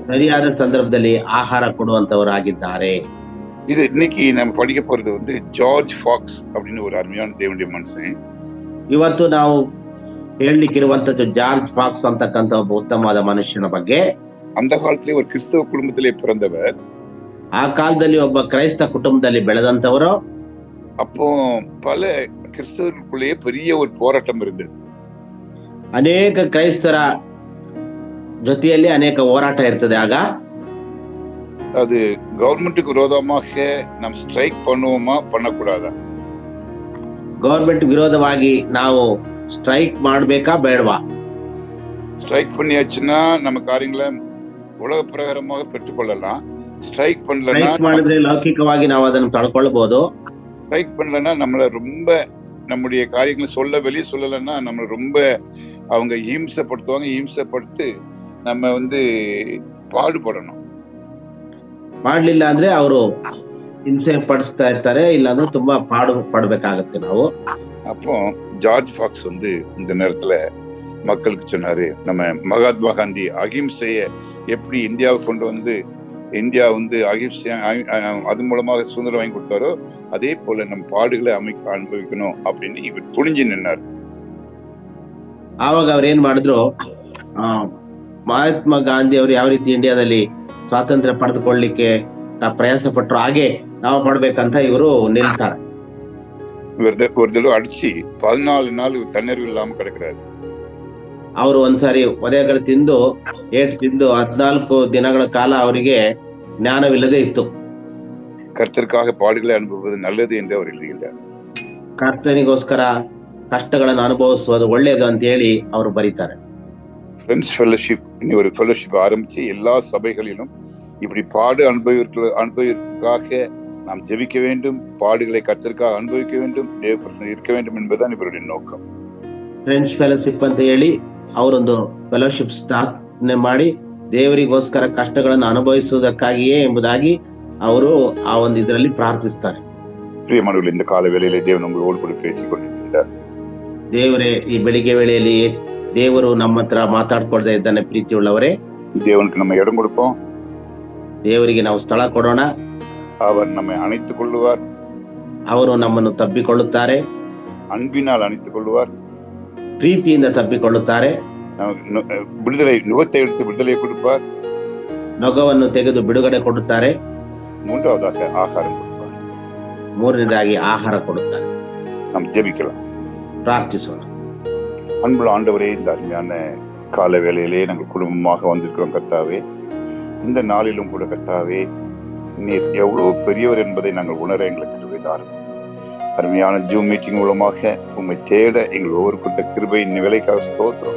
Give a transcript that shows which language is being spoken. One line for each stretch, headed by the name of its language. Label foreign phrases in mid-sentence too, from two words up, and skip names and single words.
Kannada: ಸರಿಯಾದ ಸಂದರ್ಭದಲ್ಲಿ ಆಹಾರ ಕೊಡುವಂತವರಾಗಿದ್ದಾರೆ.
Tamil: இது இன்னைக்கு நம்ம படிக்க போறது ஜார்ஜ் ஃபாக்ஸ் அப்படின்னு ஒரு அருமையான தேவனுடைய மனுஷன்.
Kannada: ಇವತ್ತು ನಾವು ಹೇಳಲಿಕ್ಕಿರುವಂತದ್ದು ಜಾರ್ಜ್ ಫಾಕ್ಸ್ ಅಂತಕ್ಕಂಥ ಒಬ್ಬ ಉತ್ತಮವಾದ ಮನುಷ್ಯನ ಬಗ್ಗೆ.
Tamil: அந்த காலத்திலே ஒரு கிறிஸ்தவ குடும்பத்திலே பிறந்தவர்.
Kannada: ಆ ಕಾಲದಲ್ಲಿ ಒಬ್ಬ ಕ್ರೈಸ್ತ ಕುಟುಂಬದಲ್ಲಿ ಬೆಳೆದಂತವರು.
Tamil: அப்போ பல கிறிஸ்தவர்களுக்குள்ளேயே பெரிய ஒரு போராட்டம் இருந்தது.
Kannada: ಅನೇಕ ಕ್ರೈಸ್ತರ ಜೊತೆಯಲ್ಲಿ ಅನೇಕ ಹೋರಾಟ ಇರ್ತದೆ. ಆಗ
Tamil: அது கவர்மெண்ட்டுக்கு விரோதமாக நாம் ஸ்ட்ரைக் பண்ணுவோமா பண்ணக்கூடாதா?
Kannada: ಗವರ್ಮೆಂಟ್ ವಿರೋಧವಾಗಿ ನಾವು ಸ್ಟ್ರೈಕ್ ಮಾಡ್ಬೇಕಾ ಬೇಡವಾ?
Tamil: ஸ்ட்ரைக் பண்ணியாச்சுன்னா நம்ம காரியங்களை உலக பிரகாரமாக பெற்றுக்கொள்ளலாம். ஸ்ட்ரைக் பண்ணலன்னா,
Kannada: ಮಾಡಿದ್ರೆ ಲೌಕಿಕವಾಗಿ ನಾವು ಅದನ್ನು ತಡ್ಕೊಳ್ಬಹುದು.
Tamil: ஸ்ட்ரைக் பண்ணலன்னா நம்மள ரொம்ப நம்முடைய காரியங்களை வெளியே சொல்லலைன்னா நம்மள ரொம்ப அவங்க ஹிம்சப்படுத்துவாங்க. ஹிம்சப்படுத்து நம்ம பாடுபடணும்.
Kannada: ಮಾಡ್ಲಿಲ್ಲ ಅಂದ್ರೆ ಅವರು ಹಿಂಸೆ ಪಡಿಸ್ತಾ ಇರ್ತಾರೆ, ಇಲ್ಲಾಂದ್ರೆ ತುಂಬಾ ಪಡಬೇಕಾಗತ್ತೆ ನಾವು.
Tamil: அப்போ ஜார்ஜ் ஃபாக்ஸ் இந்த நேரத்துல மக்களுக்கு சொன்னாரு, நம்ம மகாத்மா காந்தி அகிம்சைய எப்படி இந்தியாவுக்கு கொண்டு இந்தியா அகிம்சை அது மூலமாக சுதந்திரம் வாங்கி கொடுத்தாரோ, அதே போல நம்ம பாடுகளை அனுபவிக்கணும் அப்படின்னு இவர் துணிஞ்சு நின்னார்.
Kannada: ಆವಾಗ ಅವ್ರು ಏನ್ ಮಾಡಿದ್ರು, ಮಹಾತ್ಮ ಗಾಂಧಿ ಅವರು ಯಾವ ರೀತಿ ಇಂಡಿಯಾದಲ್ಲಿ ಸ್ವಾತಂತ್ರ್ಯ ಪಡೆದುಕೊಳ್ಳಲಿಕ್ಕೆ ಪ್ರಯಾಸ ಪಟ್ರು, ಹಾಗೆ ನಾವು ಪಡ್ಬೇಕಂತ ಇವರು ನಿಲ್ತಾರೆ.
Tamil: ஒரு தடவை அடிச்சு 14 நாள் தண்ணீர் இல்லாம கிடக்குறாரு.
Kannada: ಅವರು ಒಂದ್ಸಾರಿ ಒದೆಗಳು ತಿಂದು 14 ದಿನಗಳ ಕಾಲ ಅವರಿಗೆ ಜ್ಞಾನವಿಲ್ಲದೆ ಇತ್ತು.
Tamil: கர்த்தருக்காக பாடுகளை அனுபவிப்பது நல்லது என்று அவர் எழுதுகிறார்.
Kannada: ಕರ್ತನಿಗೋಸ್ಕರ ಕಷ್ಟಗಳನ್ನು ಅನುಭವಿಸುವುದು ಒಳ್ಳೆಯದು ಅಂತ ಹೇಳಿ ಅವರು ಬರೀತಾರೆ.
Tamil: ஃப்ரெண்ட்ஸ் ஃபெலோஷிப் ஒரு ஃபெலோஷிப் ஆரம்பிச்சு எல்லா சபைகளிலும் இப்படி பாடு அனுபவிற்காக நாம் ஜெபிக்க வேண்டும், பாடுகளை கர்த்தருக்காக அனுபவிக்க வேண்டும், தேவ பிரசன்னம் இருக்க வேண்டும் என்பதுதான் இவருடைய நோக்கம்.
Kannada: ಫ್ರೆಂಡ್ಸ್ ಫೆಲೋಶಿಪ್ ಅಂತ ಹೇಳಿ ಅವರೊಂದು ಫೆಲೋಶಿಪ್ ಸ್ಥಾಪನೆ ಮಾಡಿ ದೇವರಿಗೋಸ್ಕರ ಕಷ್ಟಗಳನ್ನು ಅನುಭವಿಸುವುದಕ್ಕಾಗಿಯೇ ಎಂಬುದಾಗಿ ಅವರು ಆ ಒಂದು ಇದರಲ್ಲಿ ಪ್ರಾರ್ಥಿಸ್ತಾರೆ. ಪ್ರಿಯಮಾನವರೇ,
Tamil: இந்த கால வேளையிலே தேவன் உங்களோடு கூட பேசிக் கொண்டிருக்கிறார்.
Kannada: ದೇವರೇ, ಈ ಬೆಳಿಗ್ಗೆ ವೇಳೆಯಲ್ಲಿ ದೇವರು ನಮ್ಮ ಹತ್ರ ಮಾತಾಡ್ಕೊಳ್ತಾ ಇದ್ದಾನೆ. ಪ್ರೀತಿಯುಳ್ಳವರೇ,
Tamil: தேவனுக்கு நம்ம இடம் கொடுப்போம்.
Kannada: ದೇವರಿಗೆ ನಾವು ಸ್ಥಳ ಕೊಡೋಣ.
Tamil: அவர் நம்மை அணைத்துக் கொள்ளுவார்.
Kannada: ಅವರು ನಮ್ಮನ್ನು ತಬ್ಬಿಕೊಳ್ಳುತ್ತಾರೆ.
Tamil: அன்பினால் அணைத்துக்கொள்ளுவார்,
Kannada: ಪ್ರೀತಿಯಿಂದ ತಪ್ಪಿಕೊಳ್ಳುತ್ತಾರೆ,
Tamil: ಬಿಡುದಲೆ நுகத்தை எடுத்து விடுதலை கொடுப்பார்,
Kannada: ನೊಗವನ್ನು ತೆಗೆದು ಬಿಡುಗಡೆ ಕೊಡುತ್ತಾರೆ,
Tamil: மூன்றாவதாக ஆகாரம் கொடுப்பார்.
Kannada: ಮೂರನೇದಾಗಿ ಆಹಾರ ಕೊಡುತ್ತಾರೆ.
Tamil: நாம் ஜெபிக்கலாம்.
Kannada: ಪ್ರಾರ್ಥಿಸೋಣ.
Tamil: அன்புள்ள ஆண்டவரே, இந்த அருமையான கால வேளையிலே நாங்கள் குடும்பமாக வந்திருக்கிறோம் கர்த்தாவே. இந்த நாளிலும் கூட கர்த்தாவே, நீர் எவ்வளவு பெரியவர் என்பதை நாங்கள் உணர எங்களுக்கு கிருபைதாரும். அருமையான
English: Zoom meeting
Tamil: மூலமாக உம்மை தேட எங்கள் ஒவ்வொரு கூட்ட கிருபையின் நிலைக்காக ஸ்தோத்திரம்.